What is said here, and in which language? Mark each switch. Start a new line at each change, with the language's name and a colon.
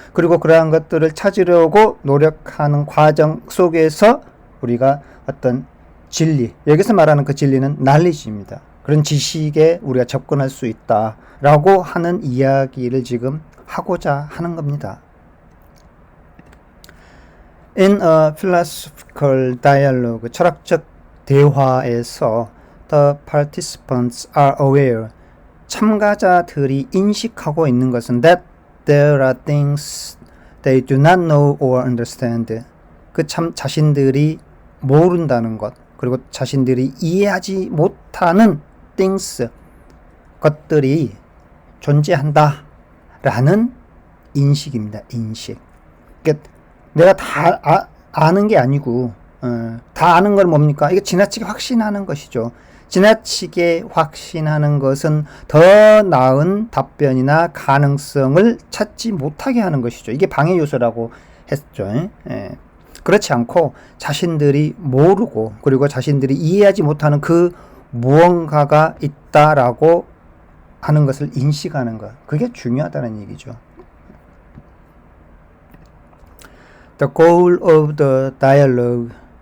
Korean: 그리고 그러한 것들을 찾으려고 노력하는 과정 속에서 우리가 어떤 진리, 여기서 말하는 그 진리는 knowledge입니다. 그런 지식에 우리가 접근할 수 있다라고 하는 이야기를 지금 하고자 하는 겁니다.
English: In a philosophical dialogue, 철학적 대화에서 the participants are aware, 참가자들이 인식하고 있는 것은 that there are things they do not know or understand, 그 자신들이 모른다는 것, 그리고 자신들이 이해하지 못하는 things, 것들이 존재한다 라는 인식입니다.
Korean: 인식. 그러니까 내가 다 아는 게 아니고 다 아는 건 뭡니까? 이게 지나치게 확신하는 것이죠. 지나치게 확신하는 것은 더 나은 답변이나 가능성을 찾지 못하게 하는 것이죠. 이게 방해 요소라고 했죠. 예. 그렇지 않고 자신들이 모르고 그리고 자신들이 이해하지 못하는 그 무언가가 있다라고 하는 것을 인식하는 것. 그게 중요하다는 얘기죠.
English: The goal of the dialogue.